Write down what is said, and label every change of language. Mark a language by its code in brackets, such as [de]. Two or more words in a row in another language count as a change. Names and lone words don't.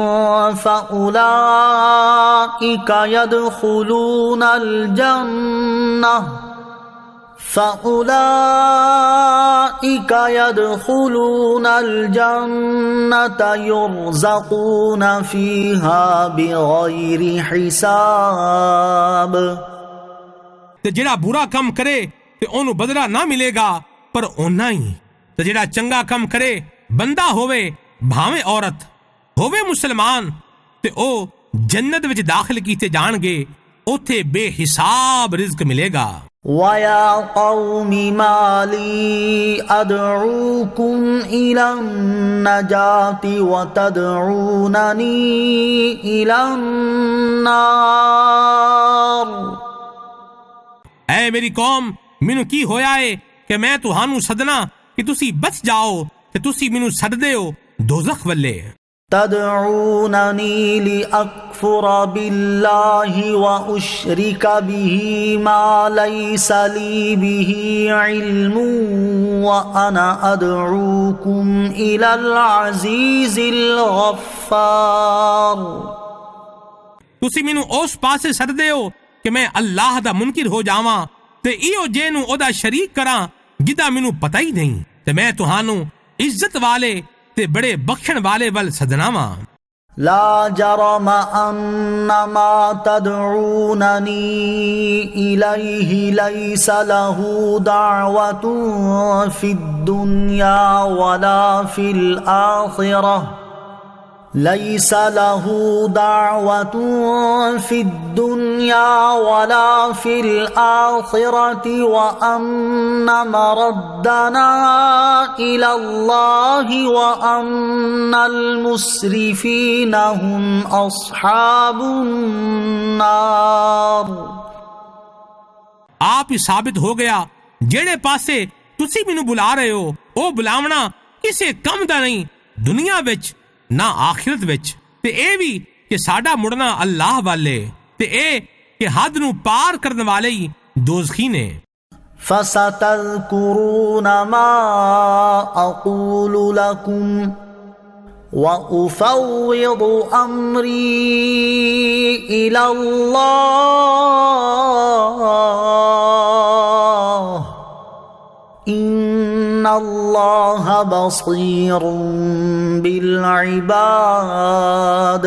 [ar] فأولئك يدخلون الجنة يرزقون فيها بغير حساب۔ [pa] تے جڑا برا کم کرے تے اونوں بدلہ نہ ملے گا پر اونا ہی، تے جڑا چنگا کم کرے بندہ ہووے بھاویں عورت ہووے مسلمان تے او جنت وچ داخل کیتے جان گے، اوتھے بے حساب رزق ملے گا۔ [ar] وَيَا قَوْمِ مَا لِي أَدْعُوكُمْ إِلَى النَّجَاةِ وَتَدْعُونَنِي إِلَى النَّارِ۔ [pa] اے میری قوم مینوں کی ہویا ہے کہ میں تہانوں سدنا کہ تسی بچ جاؤ تے تسی مینوں سد دیو دوزخ والے۔ [ar] تدعونني لأكفر بالله وأشرك به ما ليس لي به علم وأنا أدعوكم إلى العزيز الغفار۔ [pa] تسی مینوں اس پاسے سددے ہو کہ میں اللہ دا منکر ہو جاواں تے ایو جے نوں او دا شریک کراں جدا مینوں پتہ ہی نہیں، تے میں تہانوں عزت والے تے بڑے بخشن والے ول سدنا واں۔ [ar] لا جرم أن ما تدعونني إليه ليس له دعوة في الدنيا ولا في الآخرة ليس له دعوة في الدنيا ولا في الآخرة وأن مردنا إلى الله وأن المسرفين هم أصحاب النار۔ [pa] آپ ہی ثابت ہو گیا جیڑے پاسے تسی مینوں بلا رہے ہو او بلاونا کسے کم دا نہیں، دنیا وچ نہ آخرت وچ، تے اے بھی کہ ساڈا مڑنا اللہ والے، تے اے کہ حد نو پار کرن والے ہی دوزخی نے۔ [ar] فستذكرون ما أقول لكم وأفوض أمري إلى الله إن الله بصير بالعباد۔